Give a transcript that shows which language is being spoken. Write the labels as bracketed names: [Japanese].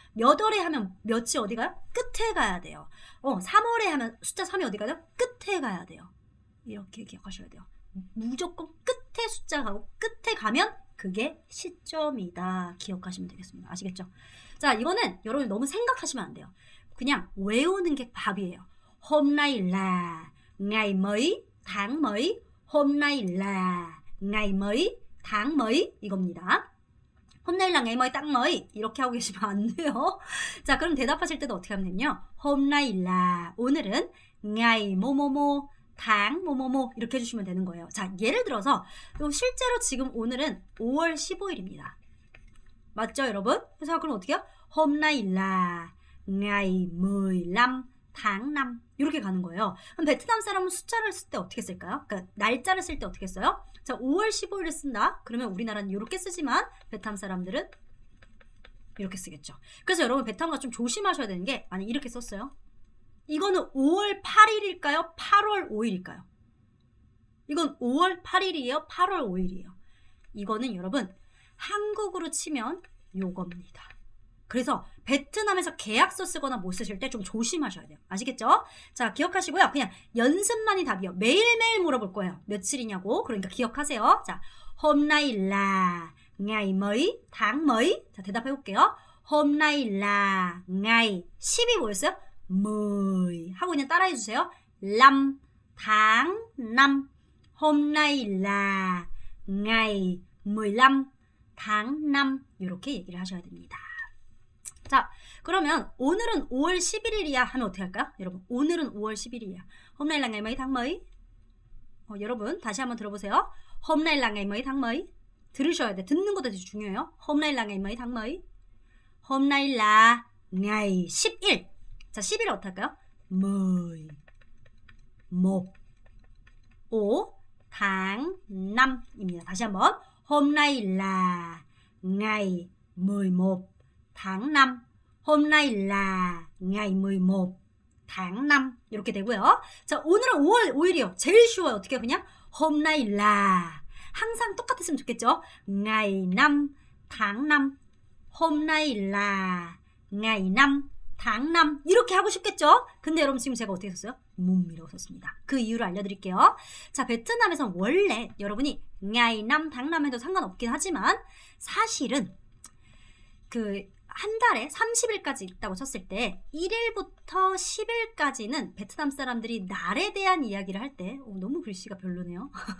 [Korean] 몇 월에 하면 몇이 어디 가요? 끝에 가야 돼요. 3월에 하면 숫자 3이 어디 가요? 끝에 가야 돼요. 이렇게 기억하셔야 돼요. 무조건 끝에 숫자 가고 끝에 가면 그게 시점이다. 기억하시면 되겠습니다. 아시겠죠? 자, 이거는 여러분 너무 생각하시면 안 돼요. 그냥 외우는 게 답이에요. [Vietnamese] Hôm nay là ngày mấy tháng mấy. Hôm nay là ngày mấy tháng mấy 이겁니다. Hôm nay là ngày mấy tháng mấy [Korean] 이렇게 하고 계시면 안 돼요. 자, 그럼 대답하실 때도 어떻게 하면 되냐요? [Vietnamese] Hôm nay là [Korean] 오늘은 ngày 뭐뭐뭐 tháng 뭐뭐뭐 이렇게 해주시면 되는 거예요. 자, 예를 들어서 실제로 지금 오늘은 5월 15일입니다. 맞죠, 여러분? 그래서 그럼 어떻게 해요? [Vietnamese] Hôm nay là ngày 15 tháng 5 [Korean] 이렇게 가는 거예요. 그럼 베트남 사람은 숫자를 쓸 때 어떻게 쓸까요? 그러니까 날짜를 쓸 때 어떻게 써요? 자, 5월 15일을 쓴다. 그러면 우리나라는 이렇게 쓰지만 베트남 사람들은 이렇게 쓰겠죠. 그래서 여러분 베트남과 좀 조심하셔야 되는 게 만약 이렇게 썼어요. 이거는 5월 8일일까요? 8월 5일일까요? 이건 5월 8일이에요? 8월 5일이에요? 이거는 여러분 한국으로 치면 요겁니다. 그래서 베트남에서 계약서 쓰거나 못 쓰실 때 좀 조심하셔야 돼요. 아시겠죠? 자, 기억하시고요. 그냥 연습만이 답이요. 매일매일 물어볼 거예요. 며칠이냐고. 그러니까 기억하세요. [Vietnamese] 자, hôm nay là ngày mấy tháng mấy. [Korean] 자, 대답해 볼게요. [Vietnamese] hôm nay là ngày 10 [Korean] 이 뭐였어요? 10 하고 그냥 따라해 주세요. [Vietnamese] 5 tháng 5. Hôm nay là ngày 15 tháng 5 [Korean] 이렇게 얘기를 하셔야 됩니다. 자, 그러면 오늘은 5월 11일이야 하면 어떻게 할까요? 여러분, 오늘은 5월 11일이야. [Vietnamese] Hôm nay là ngày mấy tháng mấy? [Korean] 여러분, 다시 한번 들어보세요. [Vietnamese] Hôm nay là ngày mấy tháng mấy? [Korean] 들으셔야 돼. 듣는 것도 되게 중요해요. [Vietnamese] Hôm nay là ngày mấy tháng mấy? Hôm nay là ngày [Korean] 10일. 자, 10일 어떻게 할까요? 10, 1, 5 tháng 5입니다. 다시 한번. [Vietnamese] Hôm nay là ngày 11 tháng 5. Hôm nay là ngày 11 tháng 5 [Korean] 이렇게 되고요. 자, 오늘은 5월 5일이요. 제일 쉬워요. 어떻게 그냥 [Vietnamese] hôm nay là [Korean] 항상 똑같았으면 좋겠죠. [Vietnamese] ngày 5 tháng 5. Hôm nay là ngày 5 tháng 5 [Korean] 이렇게 하고 싶겠죠? 근데 여러분 지금 제가 어떻게 썼어요? 뭄이라고 썼습니다. 그 이유를 알려드릴게요. 자, 베트남에서 원래 여러분이 [Vietnamese] ngày 5 tháng 5 [Korean] 해도 상관없긴 하지만 사실은 그 한 달에 30일까지 있다고 쳤을 때 1일부터 10일까지는 베트남 사람들이 날에 대한 이야기를 할 때 너무 글씨가 별로네요.